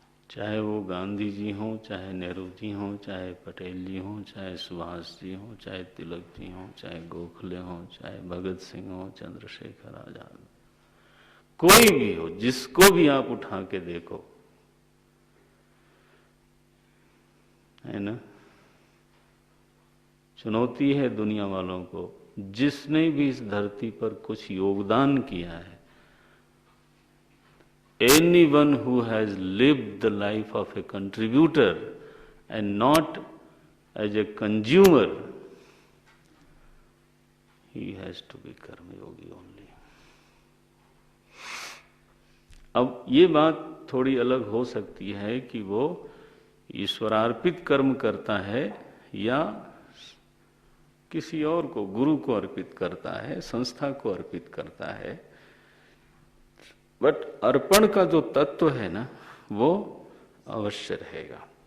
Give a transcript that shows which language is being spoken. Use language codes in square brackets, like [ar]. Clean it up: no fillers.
[hi] चाहे वो गांधी जी हों, चाहे नेहरू जी हों, चाहे पटेल जी हों, चाहे सुभाष जी हों, चाहे तिलक जी हों, चाहे गोखले हों, चाहे भगत सिंह हों, चंद्रशेखर आजाद, कोई भी हो, जिसको भी आप उठा के देखो, है ना। चुनौती है दुनिया वालों को, जिसने भी इस धरती पर कुछ योगदान किया है, [en] anyone who has lived the life of a contributor and not as a consumer, he has to be karma yogi only. [hi] अब ये बात थोड़ी अलग हो सकती है कि वो ईश्वरार्पित कर्म करता है या किसी और को, गुरु को अर्पित करता है, संस्था को अर्पित करता है, बट अर्पण का जो तत्व है ना, वो अवश्य रहेगा।